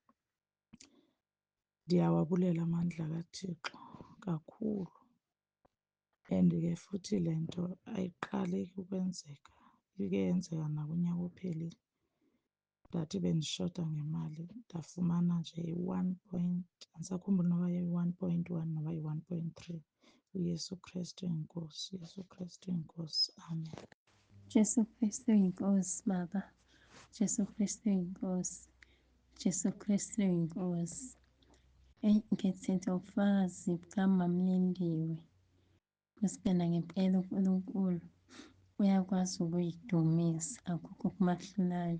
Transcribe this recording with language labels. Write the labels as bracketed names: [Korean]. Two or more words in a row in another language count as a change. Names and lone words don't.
[Xhosa] Ndiyawabulela amandla kaThixo kakhulu, and ke futhi le nto ayiqaleki ukwenzeka, ike yenzeka nakunyaka ophelile. Ndathi bendishota ngemali ndafumana nje andisakhumbuli noba yi-1.1 noba yi-1.3. uYesu Kristu yinkosi, uYesu Kristu yinkosi. Amen. [Zulu] Jesu Kristu yinkosi Baba. [Xhosa] Jesu Kristu yinkosi. Jesu Kristu yinkosi. Ngithethe ubufakazi bukaMamlindiwe. Kusibena ngempela uNkulunkulu uyakwazi ukuyidumisa, akukho okumahlulayo.